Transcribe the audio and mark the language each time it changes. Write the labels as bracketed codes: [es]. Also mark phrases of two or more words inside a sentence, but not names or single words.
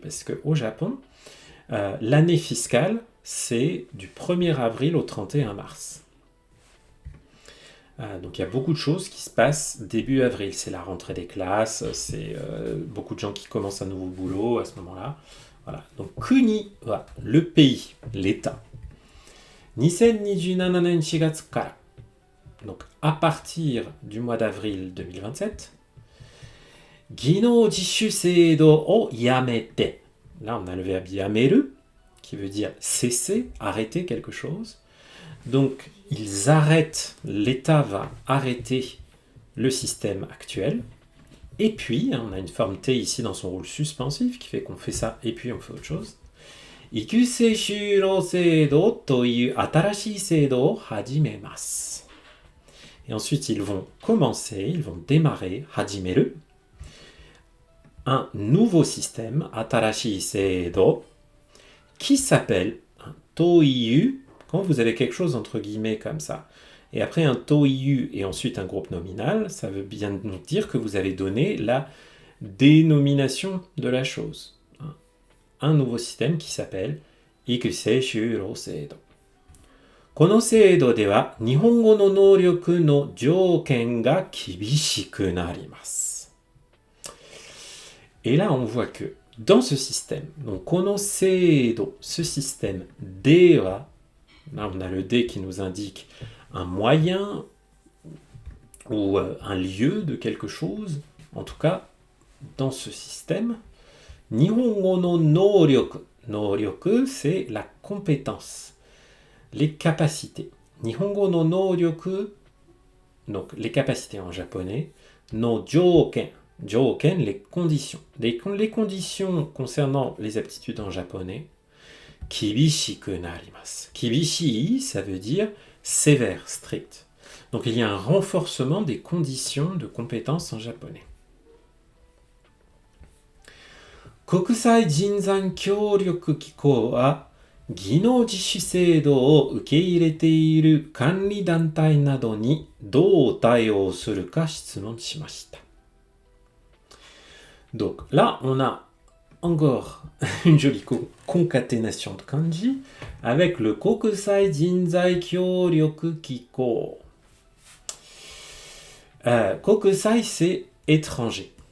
[fr] Parce qu'au Japon, l'année fiscale, c'est du 1er avril au 31 mars. Donc il y a beaucoup de choses qui se passent début avril. C'est la rentrée des classes, c'est beaucoup de gens qui commencent un nouveau boulot à ce moment-là. Voilà. Donc Kuni, voilà, le pays, l'État. [ja] 2027 年4月から. [fr] Donc à partir du mois d'avril 2027, [ja] 技能実習制度をやめて. [fr] Là on a le verbe yameru, qui veut dire cesser, arrêter quelque chose. Donc, ils arrêtent, l'État va arrêter le système actuel. Et puis, on a une forme T ici dans son rôle suspensif qui fait qu'on fait ça et puis on fait autre chose. [ja] 育成就労制度という新しい制度を始めます. [fr] Et ensuite, ils vont commencer, ils vont démarrer, hajimeru, un nouveau système, [ja] 新しい制度, [fr] qui s'appelle un toiyu. Quand vous avez quelque chose entre guillemets comme ça, et après un toiyu et ensuite un groupe nominal, ça veut bien nous dire que vous avez donné la dénomination de la chose. Un nouveau système qui s'appelle Ikusei Shuro Seido. [ja] この制度では日本語の能力の条件が厳しくなります. [fr] Et là, on voit que dans ce système, donc [ja] この制度, [fr] ce système [ja] では, [fr] là, on a le D qui nous indique un moyen ou un lieu de quelque chose. En tout cas, dans ce système, [ja] 日本語の能力. [fr] Nōryoku, c'est la compétence, les capacités. [ja] 日本語の能力, [fr] donc les capacités en japonais. [ja] の条件。条件, [fr] les conditions. Les conditions concernant les aptitudes en japonais. [ja] 厳しくなります. [fr] Kibishi, ça veut dire sévère, strict. Donc il y a un renforcement des conditions de compétences en japonais. [ja] 国際人材協力機構は技能実習制度を受け入れている監理団体などにどう対応するか質問しました. [fr] Donc là, on a encore une jolie concaténation de kanji avec le Kokusai Jinzai Kyōryoku Kiko. Kokusai, c'est étranger.